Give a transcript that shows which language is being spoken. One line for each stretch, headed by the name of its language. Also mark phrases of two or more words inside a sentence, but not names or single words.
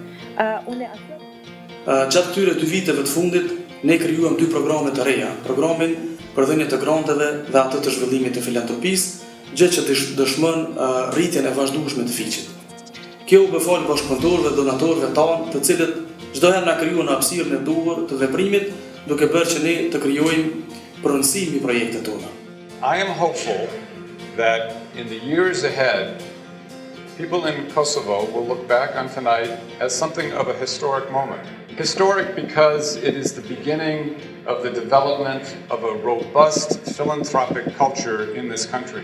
Albanian: Gjatë këtyre 2 viteve të fundit, ne krijuam 2 programe të reja, programin për dhënie të granteve dhe atë të zhvillimit të filantropisë, gjë që dëshmon rritjen e vazhdueshme të fiqit. Kjo u befal bashkëpunëtorëve dhe donatorëve tanë, të cilët çdo herë na krijuan hapësirën e duhur të veprimit, duke bërë që ne të krijojmë pronësi mbi projektet tona.
English: I am hopeful that in the years ahead, people in Kosovo will look back on tonight as something of a historic moment. Historic because it is the beginning of the development of a robust philanthropic culture in this country.